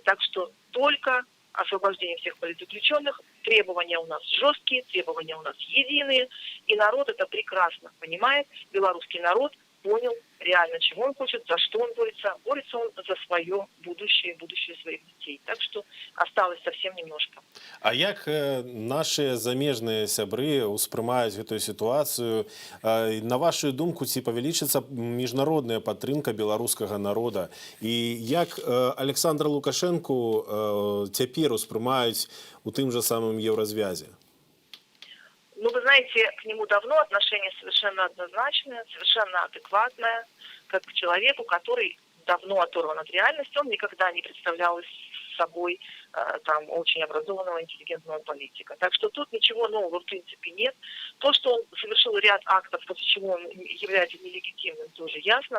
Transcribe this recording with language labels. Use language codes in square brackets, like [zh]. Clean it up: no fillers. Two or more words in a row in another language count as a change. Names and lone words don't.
[ru] Так что только освобождение всех политзаключенных, требования у нас жесткие, требования у нас единые, и народ это прекрасно понимает. Белорусский народ понял реально, чего он хочет, за что он борется. Борется он за свое будущее, будущее своих детей. Так что осталось совсем немножко. [be] А як наши замежныя сябры ўспрымаюць гэтую сітуацыю? На вашу думку, ці павялічыцца міжнародная падтрымка беларускага народа? І як Александра Лукашенко цяпер успрымаюць у тым жа самым Еўразвязе? [ru] Ну, вы знаете, к нему давно отношение совершенно однозначное, совершенно адекватное, как к человеку, который давно оторван от реальности, он никогда не представлял собой там очень образованного, интеллигентного политика. Так что тут ничего нового в принципе нет. То, что он совершил ряд актов, после чего он является нелегитимным, тоже ясно.